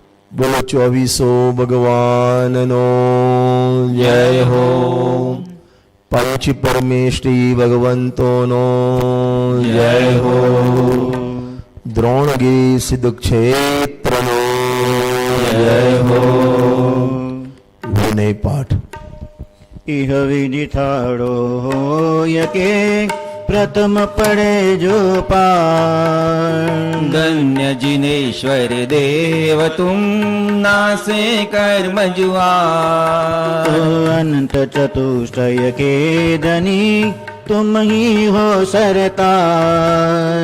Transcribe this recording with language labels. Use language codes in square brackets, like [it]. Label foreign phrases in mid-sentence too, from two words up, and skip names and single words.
[gu] બોલો 24 ભગવાનનો જય હો. પંચ પરમેશ્વરી ભગવંતોનો જય હો. દ્રોણગી સિદ્ધ ક્ષેત્રનો જય હો. વિનય પાઠ. [hi] इह विधि थाड़ो होय के प्रथम पड़े जो पार. धन्य जिनेश्वर देव तुम नासे कर्म जुआर. अनंत चतुष्टय के धनी तुम ही हो सरतार.